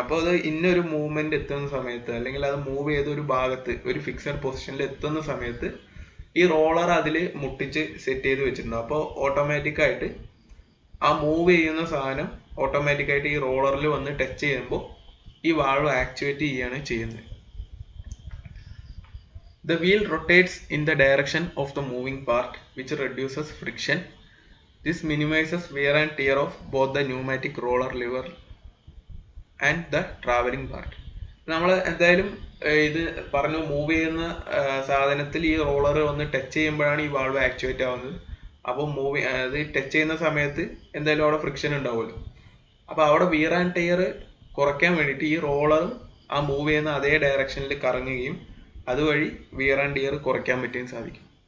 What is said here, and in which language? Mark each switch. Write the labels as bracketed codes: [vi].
[ml] അപ്പോൾ അത് ഇന്നൊരു മൂവ്മെന്റ് എത്തുന്ന സമയത്ത് അല്ലെങ്കിൽ അത് മൂവ് ചെയ്ത ഒരു ഭാഗത്ത് ഒരു ഫിക്സഡ് പൊസിഷനിൽ എത്തുന്ന സമയത്ത് ഈ റോളർ അതിൽ മുട്ടിച്ച് സെറ്റ് ചെയ്ത് വെച്ചിട്ടുണ്ടാവും. അപ്പോൾ ഓട്ടോമാറ്റിക് ആയിട്ട് ആ മൂവ് ചെയ്യുന്ന സാധനം ഓട്ടോമാറ്റിക് ആയിട്ട് ഈ റോളറിൽ വന്ന് ടച്ച് ചെയ്യുമ്പോൾ ഈ വാൾവ് ആക്ടിവേറ്റ് ചെയ്യാണ് ചെയ്യുന്നത്. [en] The wheel rotates in the direction of the moving part, which reduces friction. This minimizes wear and tear of both the pneumatic roller lever and the traveling part. [ml] നമ്മൾ എന്തായാലും ഇത് പറഞ്ഞു, move ചെയ്യുന്ന സാധനത്തിൽ ഈ roller വന്ന് ടച്ച് ചെയ്യുമ്പോഴാണ് ഈ വാൾവ് ആക്ടിവേറ്റ് ആവുന്നത്. അപ്പോൾ അത് ടച്ച് ചെയ്യുന്ന സമയത്ത് എന്തായാലും അവിടെ ഫ്രിക്ഷൻ ഉണ്ടാവുമല്ലോ. അപ്പോൾ അവിടെ വിയർ ആൻഡ് ടയർ കുറയ്ക്കാൻ വേണ്ടിയിട്ട് ഈ റോളർ ആ മൂവ് ചെയ്യുന്ന അതേ ഡയറക്ഷനിൽ കറങ്ങുകയും അതുവഴി വിയർ ആൻഡ് ടയർ കുറയ്ക്കാൻ പറ്റുകയും സാധിക്കും.